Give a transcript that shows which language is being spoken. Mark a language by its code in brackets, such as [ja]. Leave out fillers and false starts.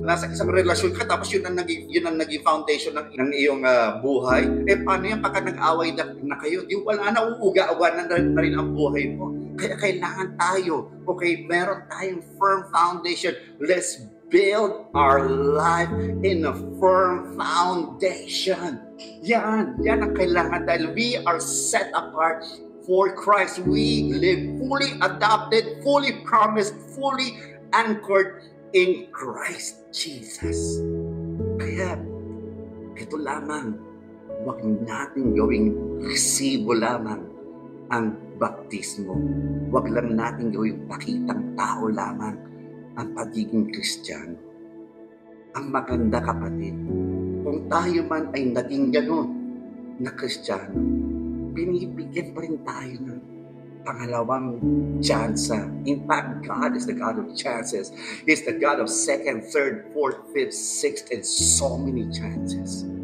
[tl] Nasa isang relasyon ka, tapos yun ang naging foundation ng iyong buhay. Paano yan pagka nag-away na kayo? Di wala na, uuga-uga na rin ang buhay mo. Kaya kailangan tayo, okay, meron tayong firm foundation. [en] Let's build our life in a firm foundation. [tl] Yan ang kailangan dahil [en] we are set apart for Christ. We live fully adopted, fully promised, fully anchored in Christ Jesus. [tl] Kaya, ito lamang, huwag natin gawing resibo lamang ang baptismo. Huwag lang natin gawing pakitang tao lamang ang pagiging Kristiyano. Ang maganda, kapatid, kung tayo man ay naging gano'n na Kristiyano, binibigyan pa rin tayo ng pangalawang tsansa. [en] In fact, God is the God of chances. He's the God of second, third, fourth, fifth, sixth, and so many chances.